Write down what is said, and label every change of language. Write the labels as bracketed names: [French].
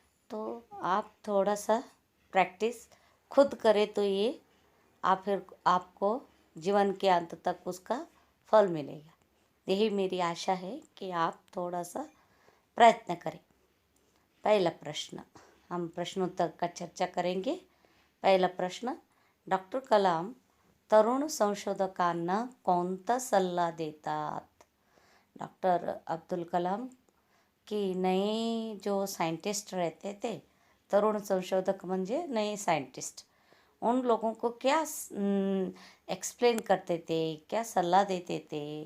[Hindi] तो आप थोड़ा सा प्रैक्टिस खुद करें तो ये फिर आपको जीवन के अंत तक उसका फल मिलेगा। यही मेरी आशा है कि आप थोड़ा सा प्रयत्न करें। पहला प्रश्न, हम प्रश्नोत्तर का चर्चा करेंगे। [Marathi] पहिला प्रश्न, डॉक्टर कलाम तरुण संशोधकांना कोणता सल्ला देतात? [Hindi] डॉक्टर अब्दुल कलाम की नए जो साइंटिस्ट रहते थे, [Marathi] तरुण संशोधक म्हणजे [Hindi] नए साइंटिस्ट, उन लोगों को क्या एक्सप्लेन करते थे, क्या सलाह देते थे,